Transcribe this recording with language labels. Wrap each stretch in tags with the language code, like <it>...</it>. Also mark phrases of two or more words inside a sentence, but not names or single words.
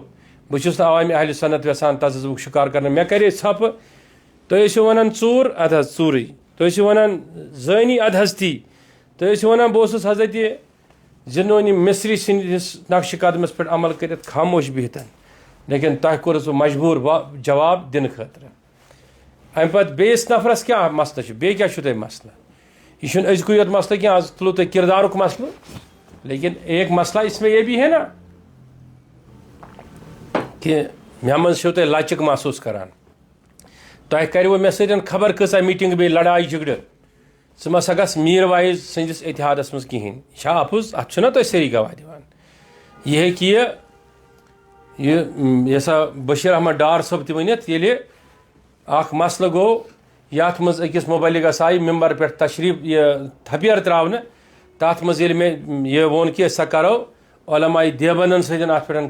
<ks>بہٕ چھُس نہٕ عوامِ اہل سنت یژھان تذبُک شکار کرنہٕ. مےٚ کرے ژھۄپہٕ تُہۍ ٲسِو ونان ژوٗر ادٕ حظ ژوٗرٕے تُہۍ ٲسِو ونان زٲنی ادٕ حظ تی تُہۍ ٲسِو ونان بہٕ اوسُس حضرتِ زِنونی مصری سٕنٛدِس نقشہِ قدمس پٮ۪ٹھ عمل کٔرِتھ خاموش بِہتن لیکن تہ کورس بہ مجبور جواب دن خاطر. امہ پتہ بیس نفرس کیا مسئلہ بے کیا تہ مسئلہ یہ چھُنہٕ أزکُے یوت مسئلہ کینٛہہ آز تُلو تۄہہِ کردارُک مسئلہ</ks> <ur>لیکن ایک مسئلہ اس میں یہ بھی ہے نا کہ</ur> <ks>مےٚ منٛز چھِو تُہۍ لچک محسوٗس کران تۄہہِ کَرِوٕ مےٚ سۭتۍ خبر کۭژاہ میٖٹِنٛگ بیٚیہِ لڑاے جھگڑٕ ژٕ مہ سا گژھ میٖر وایز سٕنٛدِس اتحادس منٛز کِہیٖنۍ یہِ چھا اَپُز اَتھ چھُنا تُہۍ سٲری گواہ دِوان. یہِ ہیٚکہِ یہِ سا بشیٖر احمد ڈار صٲب تہِ ؤنِتھ ییٚلہِ اکھ مسئلہ گوٚو یتھ منٛز أکِس مُبلِغس آیہِ ممبر پٮ۪ٹھ تشریٖف یہِ تھپیر ترٛاونہٕ تتھ منٛز ییٚلہِ مےٚ یہِ ووٚن کہِ سا کرو علماء دیوبندن سۭتۍ اتھ پٮ۪ٹھ</ks>